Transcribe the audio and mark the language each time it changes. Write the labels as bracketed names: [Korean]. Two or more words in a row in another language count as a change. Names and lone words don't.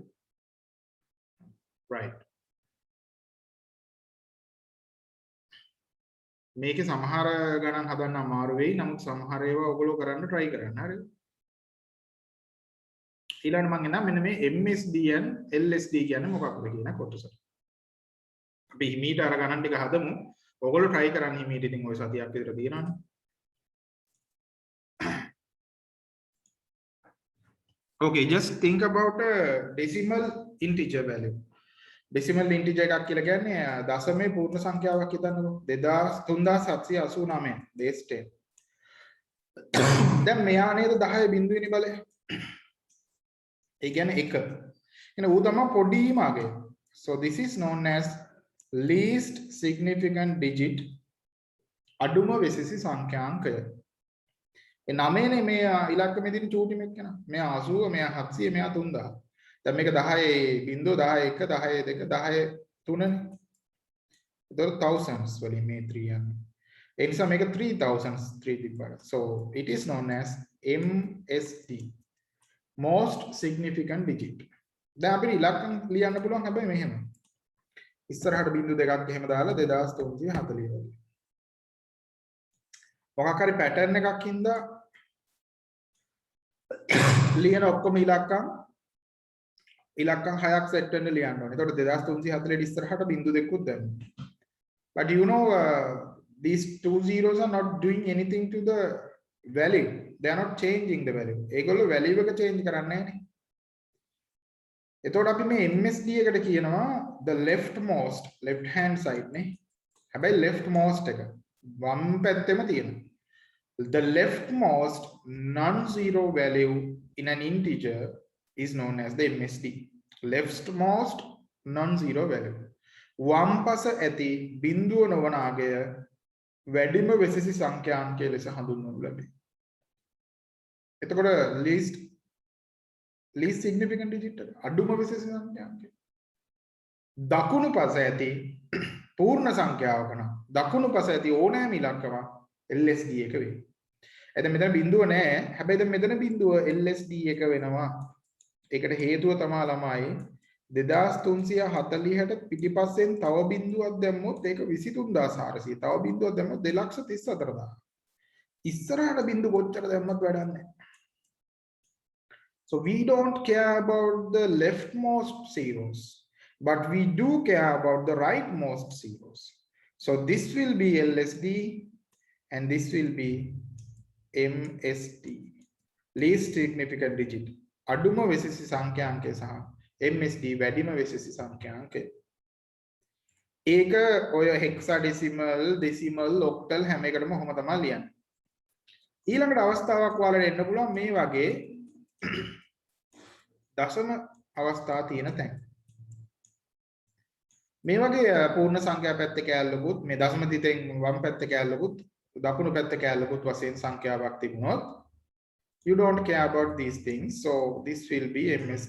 [Sinhala] right. මේකේ සමහර ගණන් හදන්න අමාරු වෙයි. නමුත් සමහර ඒවා ඔයගොල්ලෝ කරන්න try කරන්න. හරිද? ඊළඟට මම එනවා මෙන්න මේ [English] MSD and LSD [Sinhala] කියන්නේ මොකක්ද කියන කොටස. අපි හිමීට අර ගණන් ටික හදමු. ඔයගොල්ලෝ try කරන්න හිමීට ඉතින් ওই සතියක් විතර තියෙනවනේ. [English] Okay, just think about a decimal integer value. Decimal integer [Sinhala] එකක් කියලා කියන්නේ දශමයේ පූර්ණ සංඛ්‍යාවක් හිතන්නකෝ 3789 base 10. දැන් මෙයා නේද 10 බිඳුවෙනි බලය. ඒ කියන්නේ 1. එහෙනම් ඌ තමයි පොඩිම අගය. [English] So this is known as least significant digit. [Sinhala] අඩුම වෙසෙසි සංඛ්‍යාංකය. ඒ 9නේ මේ ඉලක්කමේ තියෙන චූටි මෙක්කන. මෙයා 80, මෙයා 700, මෙයා 3000. දැන් මේක 10.0 11 10 2 10 3නේ. ඒතර thousands වලින් මේ 3 යන්නේ. ඒ නිසා මේක 3000 3 තිබ්බට. [English] So it is known as MSD. Most significant digit. [Sinhala] දැන් අපිට ඉලක්කම් ලියන්න පුළුවන් හැබැයි මෙහෙම. ඉස්සරහට බිංදු දෙකක් එහෙම දාලා 2340 වගේ. මොකක් හරි pattern එකක් හින්දා ලියන ඔක්කොම ඉලක්කම් 6ක් set වෙන්න ලියන්න ඕනේ. එතකොට 2340 ඉස්සරහට බිංදු දෙකකුත් දැම්මා. [English] But you know these two zeros are not doing anything to the value. They are not changing the value. [Sinhala] ඒගොල්ලෝ value එක change කරන්නේ නැහැ නේ. එතකොට අපි මේ MSD එකට කියනවා [English] the leftmost left hand side [Sinhala] නේ. හැබැයි leftmost එක වම් පැත්තෙම තියෙනවා. [English] The leftmost non-zero value in an integer is known as the MSD. Leftmost non-zero value. [Sinhala] වම් පස ඇති බිඳුව නොවන අගය වැඩිම වෙසෙසි සංඛ්‍යාංකය ලෙස හඳුන්වනු ලැබේ. එතකොට [English] least significant digit [Sinhala] අඩුම වෙසෙසි සංඛ්‍යාංකය. දකුණු පස ඇති පූර්ණ සංඛ්‍යාවක නම් දකුණු පස ඇති ඕනෑම ඉලක්කමක් LSD එක වේ. එතන මෙතන බිඳුව නැහැ. හැබැයි දැන් මෙතන බිඳුව LSD එක වෙනවා. ඒකට හේතුව තමයි ළමයි 2340ට පිටිපස්සෙන් තව බිඳුවක් දැම්මොත් ඒක 23400. තව බිඳුවක් දැම්මොත් 234000. ඉස්සරහට බිඳු කොච්චර දැම්මත් වැඩක් නැහැ. [English] So we don't care about the leftmost zeros, but we do care about the rightmost zeros. So this will be LSD and this will be MSD, least significant digit. [Sinhala] අඩුම වෙසෙසි සංඛ්‍යාංකය සහ MSD වැඩිම වෙසෙසි සංඛ්‍යාංකය. ඒක ඔය [English] hexadecimal, decimal, octal [Sinhala] හැම එකටම ඔහොම තමයි ලියන්නේ. ඊළඟට අවස්ථාවක් ඔයාලට එන්න පුළුවන් මේ වගේ දශම අවස්ථා තියෙන තැන්. මේ වගේ පූර්ණ සංඛ්‍යා පැත්තේ කැලලකුත් මේ දශම තිතෙන් වම් පැත්තේ කැලලකුත් දකුණු පැත්තේ කැලලකුත් වශයෙන් සංඛ්‍යාවක් තිබුණොත් [English] You don't care about these things, so this will be MSD.